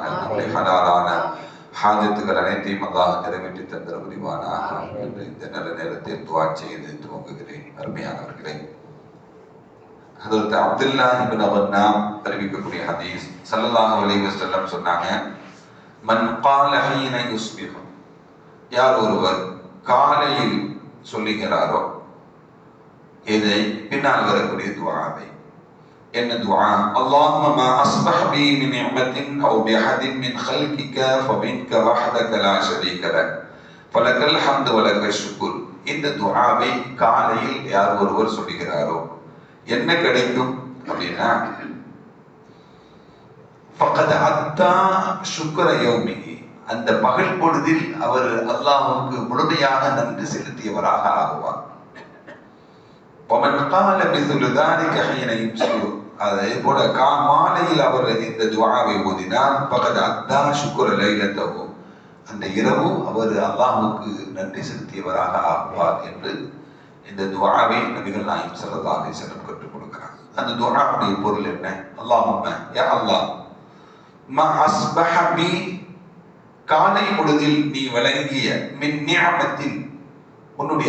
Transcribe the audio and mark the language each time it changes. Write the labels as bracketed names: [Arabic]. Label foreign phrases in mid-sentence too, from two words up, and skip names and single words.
[Tamil] நம்முடைய ஹலாலான ஹாஜத்துகள் அனைத்தையும் அல்லாஹ் நிறைவேற்றி தந்திர புரிவானாக என்று இந்த நல்ல நேரத்தில் துஆ செய்து துவங்குகிறேன். அருமையானவர்களே, ஹதரத் அப்துல்லா இப்னு கன்னாம் அறிவிக்கக்கூடிய ஹதீஸ், [Arabic] صلى الله عليه وسلم [Tamil] சொன்னாங்க, [Arabic] من قال حين يصبح, [Tamil] யார் ஒருவர் காலையில் சொல்லுகிறாரோ இதை பின்னால் வரக்கூடிய துஆவை, என்ன துஆ? [Arabic] اللهم ما اصبح بي من نعمة او بأحد من خلقك فمنك وحدك لا شريك لك فلك الحمد ولك الشكر. [Tamil] இந்த துஆவை காலையில் யார் ஒருவர் சொல்லுகிறாரோ என்ன கிடைக்கும் அப்படின்னா, [Arabic] فقد أدى شكر يومه, [Tamil] அந்த பகல் பொழுதில் அவர் அல்லாஹ்வுக்கு முழுமையாக நன்றி செலுத்தியவராக ஆகுவார். [Arabic] ومن قال مثل ذلك حين يمسي, [Tamil] அதே போல மாலையில் அவர் இந்த துஆவை ஓதினார், [Arabic] فقد أدى شكر ليلته, [Tamil] அந்த இரவு அவர் அல்லாஹ்வுக்கு நன்றி செலுத்தியவராக ஆகுவார் என்று இந்த துஆவை நபிகள் நாயகம் [Arabic] صلى الله عليه وسلم [Tamil] கற்றுக் கொடுக்கிறார். அந்த துஆவுடைய பொருள் என்ன? [Arabic] اللهم يا الله ما أصبح بي, [Tamil] காலை பொழுதில் நீ வழங்கிய, [Arabic] من نعمة, உன்னுடைய